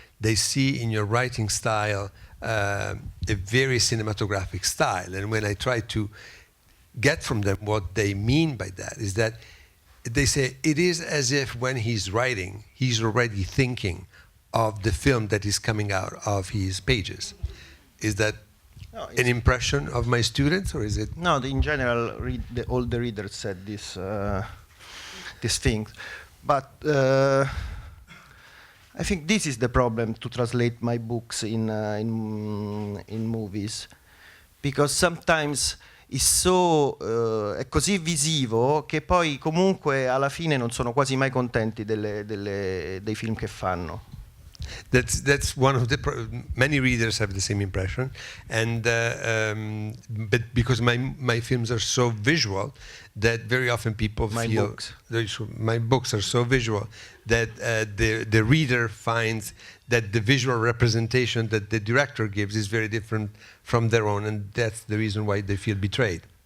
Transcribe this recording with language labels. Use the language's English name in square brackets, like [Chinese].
[English] They see in your writing style a very cinematographic style, and when I try to get from them what they mean by that, is that they say it is as if when he's writing, he's already thinking of the film that is coming out of his pages. Is that No, an impression of my students, or is it? No, in general, all the readers said these things. But I think this is the problem to translate my books in movies, because sometimes [Italian] è così visivo che poi comunque alla fine non sono quasi mai contenti dei film che fanno. [English] That's one of the many readers have the same impression, and but because my films are so visual that very often people feel my books are so visual that the reader finds that the visual representation that the director gives is very different from their own, and that's the reason why they feel betrayed.